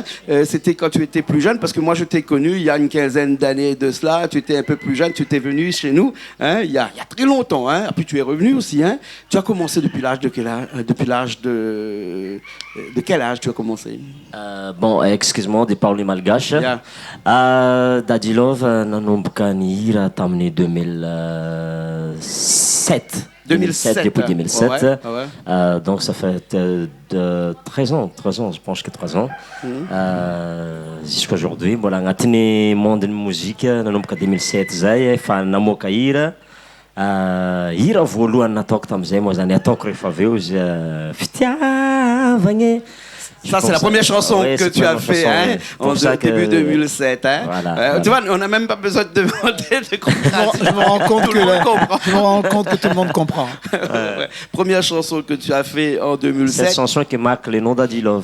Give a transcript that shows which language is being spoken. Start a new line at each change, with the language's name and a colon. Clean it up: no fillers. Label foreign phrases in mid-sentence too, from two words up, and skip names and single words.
French: C'était quand tu étais plus jeune, parce que moi je t'ai connu il y a une quinzaine d'années de cela, tu étais un peu plus jeune, tu étais venu chez nous il y a très longtemps, hein. Puis tu es revenu aussi. Hein. Tu as commencé depuis l'âge de quel âge, de quel âge tu as commencé? Bon, excuse-moi de parler malgache.
English: Yeah.
Malagasy: Daddy Love, nanomboka ny hira tamin'ny 2007.
French: 2007, depuis 2007. Ouais. Donc ça fait 13 ans, je pense que 3 ans. Jusqu'à aujourd'hui. Voilà,
Malagasy: agnatin'ny monde ny mozika nanomboka 2007 zay efa namoaka hira. Hira voalohany nataoko tamin'izay moa zany ataoko rehefa avy eo izy fitiavagny.
French: Ça, c'est la première chanson que tu as fait en début 2007. Hein. Voilà. Tu vois, on n'a même pas besoin de demander de comprendre. Je me rends compte que tout le monde comprend. Première chanson que tu as fait en 2007. Cette chanson qui marque le nom Daddy Love.